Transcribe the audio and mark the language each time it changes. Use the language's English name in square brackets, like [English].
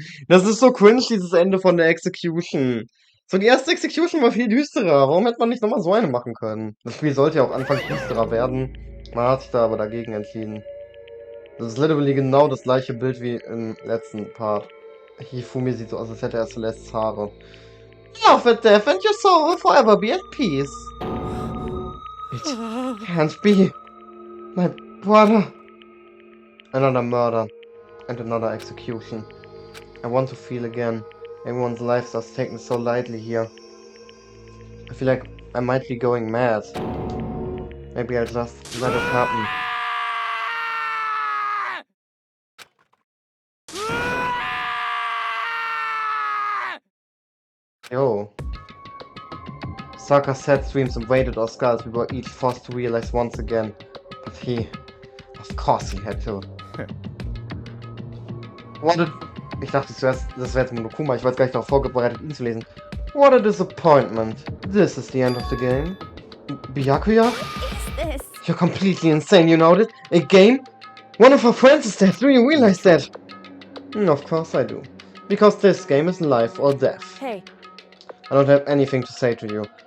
[German] Das ist so cringe, dieses Ende von der Execution. So, die erste Execution war viel düsterer. Warum hätte man nicht nochmal so eine machen können? Das Spiel sollte ja auch anfangs düsterer werden. Man hat sich da aber dagegen entschieden. Das ist literally genau das gleiche Bild wie im letzten Part. Hifumi sieht so aus, als hätte er Celestes Haare. [English] Love with death and your soul will forever be at peace. It can't be. My brother. Another murder. And another execution. I want to feel again. Everyone's lives are taken so lightly here. I feel like I might be going mad. Maybe I'll just let it happen. Yo. Saka sad streams invaded our skulls. We were each forced to realize once again. But he... Of course he had to. What a... [German] Ich dachte zuerst, das wäre jetzt Monokuma. Ich war jetzt gar nicht darauf vorbereitet, ihn zu lesen. [English] What a disappointment. This is the end of the game. Byakuya? What is this? You're completely insane, you know that? A game? One of our friends is dead. Do you realize that? Of course I do. Because this game is life or death. Hey. I don't have anything to say to you.